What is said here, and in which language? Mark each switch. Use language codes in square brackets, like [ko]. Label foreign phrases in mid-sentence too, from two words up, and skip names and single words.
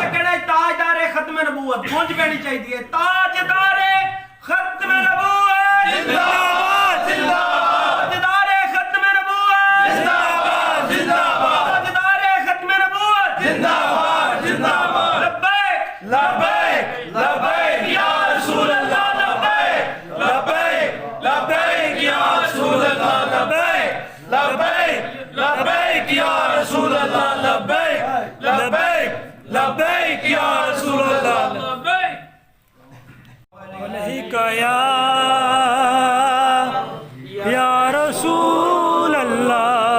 [pa] ਕਿਹੜਾ ਤਾਜਦਾਰੇ ਖਤਮ ਨਬੂਵਤ ਪਹੁੰਚ ਪੈਣੀ ਚਾਹੀਦੀ ਹੈ ਤਾਜਦਾਰੇ ਖਤਮ ਨਬੂਵਤ ਜ਼ਿੰਦਾਬਾਦ ਜ਼ਿੰਦਾਬਾਦ ਤਾਜਦਾਰੇ ਖਤਮ ਨਬੂਵਤ ਜ਼ਿੰਦਾਬਾਦ ਜ਼ਿੰਦਾਬਾਦ ਤਾਜਦਾਰੇ ਖਤਮ ਨਬੂਵਤ ਜ਼ਿੰਦਾਬਾਦ ਜ਼ਿੰਦਾਬਾਦ। [ar] ਲਬੈਕ لبيك لبيك يا رسول الله لبيك لبيك لبيك يا رسول الله لبيك لبيك لبيك يا رسول الله لبيك لبيك لبيك يا رسول الله عليك يا رسول الله